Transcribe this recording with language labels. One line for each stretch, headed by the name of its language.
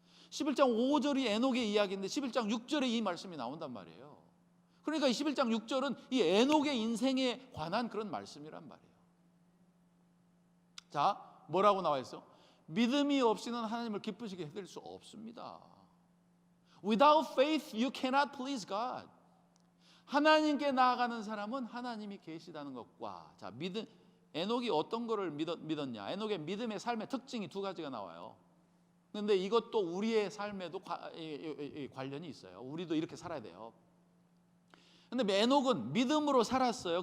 Korean: 11장 5절이 에녹의 이야기인데 11장 6절에 이 말씀이 나온단 말이에요. 그러니까 11장 6절은 이 에녹의 인생에 관한 그런 말씀이란 말이에요. 자, 뭐라고 나와 있어? 믿음이 없이는 하나님을 기쁘시게 해드릴 수 없습니다.
English: Without faith you cannot please God.
Korean: 하나님께 나아가는 사람은 하나님이 계시다는 것과, 자, 에녹이 어떤 거를 믿었냐? 에녹의 믿음의 삶의 특징이 두 가지가 나와요. 그런데 이것도 우리의 삶에도 관련이 있어요. 우리도 이렇게 살아야 돼요. 그런데 에녹은 믿음으로 살았어요.